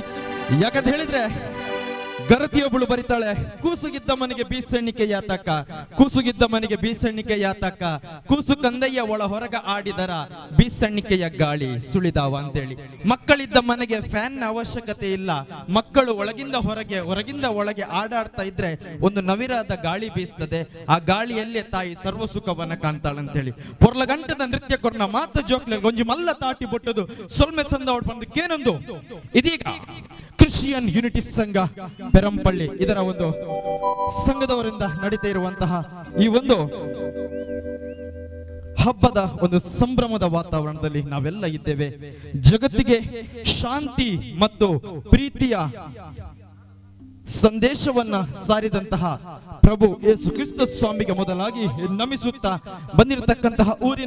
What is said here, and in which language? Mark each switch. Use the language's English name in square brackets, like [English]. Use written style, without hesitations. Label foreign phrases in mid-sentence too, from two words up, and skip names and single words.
[Kannada] ಯಾಕಂತ ಹೇಳಿದ್ರೆ ಗರತಿಯೊಬ್ಬಳು ಬರಿತಾಳೆ, ಕೂಸುಗಿದ್ದ ಮನೆಗೆ ಬೀಸಣ್ಣಿಕೆ ಯಾತಕ, ಕೂಸುಗಿದ್ದ ಮನೆಗೆ ಬೀಸಣ್ಣಿಕೆ ಯಾತಕ, ಕೂಸು ಕಂದಯ್ಯ ಒಳ ಹೊರಗ ಆಡಿದರ ಬೀಸಣ್ಣಿಕೆಯ ಗಾಳಿ ಸುಳಿದಾವ ಅಂತೇಳಿ. ಮಕ್ಕಳಿದ್ದ ಮನೆಗೆ ಫ್ಯಾನ್ ಅವಶ್ಯಕತೆ ಇಲ್ಲ, ಮಕ್ಕಳು ಒಳಗಿಂದ ಹೊರಗೆ ಹೊರಗಿಂದ ಒಳಗೆ ಆಡಾಡ್ತಾ ಇದ್ರೆ ಒಂದು ನವಿರಾದ ಗಾಳಿ ಬೀಸ್ತದೆ, ಆ ಗಾಳಿಯಲ್ಲೇ ತಾಯಿ ಸರ್ವ ಸುಖವನ್ನ ಕಾಣ್ತಾಳಂತೇಳಿ. [Tulu] ಪೊರ್ಲಗಂಟದ ನೃತ್ಯ ಕೊರ್ನ ಮಾತು ಜೋಕ್ಲೆ ಗೊಂಜಿ ಮಲ್ಲ ತಾಟಿ ಬಿಟ್ಟದು ಸೊಲ್ಮೆ ಸಂದ ಹೊಡ್ಬಂದು ಕೇನೊಂದು. [Kannada] ಇದೀಗ ಕ್ರಿಶ್ಚಿಯನ್ ಯೂನಿಟಿ ಸಂಘ ಪೆರಂಪಳ್ಳಿ ಇದರ ಒಂದು ಸಂಘದವರಿಂದ ನಡೀತಾ ಇರುವಂತಹ ಈ ಒಂದು ಹಬ್ಬದ ಒಂದು ಸಂಭ್ರಮದ ವಾತಾವರಣದಲ್ಲಿ ನಾವೆಲ್ಲ ಇದ್ದೇವೆ. ಜಗತ್ತಿಗೆ ಶಾಂತಿ ಮತ್ತು ಪ್ರೀತಿಯ ಸಂದೇಶವನ್ನ ಸಾರಿದಂತಹ ಪ್ರಭು ಯೇಸು ಕ್ರಿಸ್ತ ಸ್ವಾಮಿಗೆ ಮೊದಲಾಗಿ ನಮಿಸುತ್ತಾ ಬಂದಿರತಕ್ಕಂತಹ ಊರಿನ